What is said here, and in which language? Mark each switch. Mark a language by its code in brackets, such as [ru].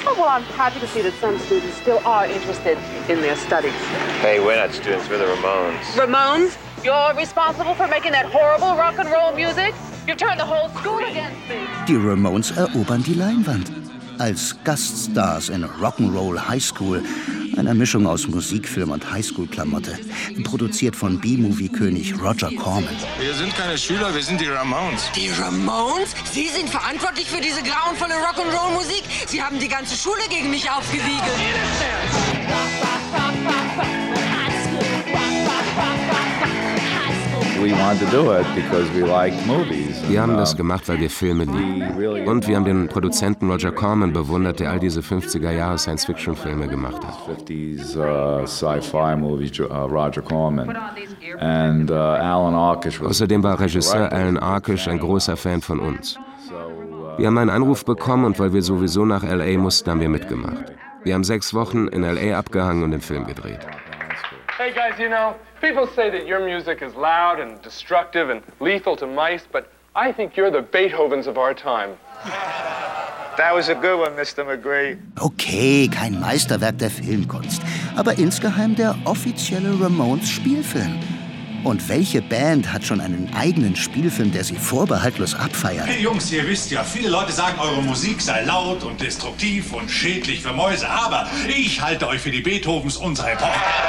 [en] Oh, well, I'm happy to see that some students still are interested in their studies. Hey, we're not students, we're the Ramones. Ramones? You're responsible for making that horrible rock and roll music. You've turned the whole school against me. [de] Die Ramones erobern die Leinwand als Gaststars in Rock'n'Roll High School, einer Mischung aus Musikfilm und Highschool-Klamotte, produziert von B-Movie-König Roger Corman. Wir sind keine Schüler, wir sind die Ramones. Die Ramones? Sie sind verantwortlich für diese grauenvolle Rock'n'Roll-Musik? Sie haben die ganze Schule gegen mich aufgewiegelt. Wir haben das gemacht, weil wir Filme lieben. Und wir haben den Produzenten Roger Corman bewundert, der all diese 50er-Jahre-Science-Fiction-Filme gemacht hat. Außerdem war Regisseur Alan Arkush ein großer Fan von uns. Wir haben einen Anruf bekommen und weil wir sowieso nach L.A. mussten, haben wir mitgemacht. Wir haben 6 Wochen in L.A. abgehangen und den Film gedreht. [en] Hey guys, you know, people say that your music is loud and destructive and lethal to mice, but I think you're the Beethovens of our time. That was a good one, Mr. McGree. [de] Okay, kein Meisterwerk der Filmkunst, aber insgeheim der offizielle Ramones Spielfilm. Und welche Band hat schon einen eigenen Spielfilm, der sie vorbehaltlos abfeiert? Hey Jungs, ihr wisst ja, viele Leute sagen, eure Musik sei laut und destruktiv und schädlich für Mäuse, aber ich halte euch für die Beethovens unserer Epoche.